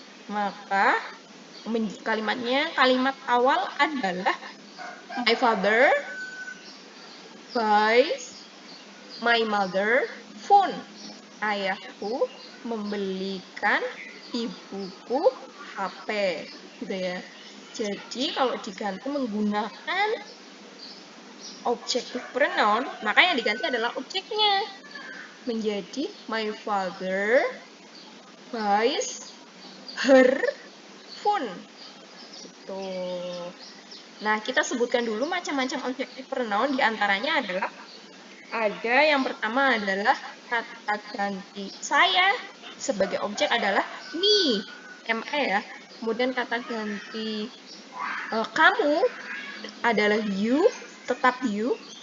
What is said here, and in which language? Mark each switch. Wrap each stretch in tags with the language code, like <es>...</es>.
<id>Maka kalimat awal adalah</id> <en>my father buys my mother phone.</en> <id>Ayahku membelikan ibuku HP gitu ya. Jadi kalau diganti menggunakan objective pronoun, maka yang diganti adalah objeknya. Menjadi</id> <en>my father buys her phone.</en> <id>Tuh. Nah, kita sebutkan dulu macam-macam objektif pronoun, diantaranya adalah ada yang pertama adalah kata ganti saya sebagai objek adalah me, me ya. Kemudian kata ganti kamu adalah you, tetap you.</id>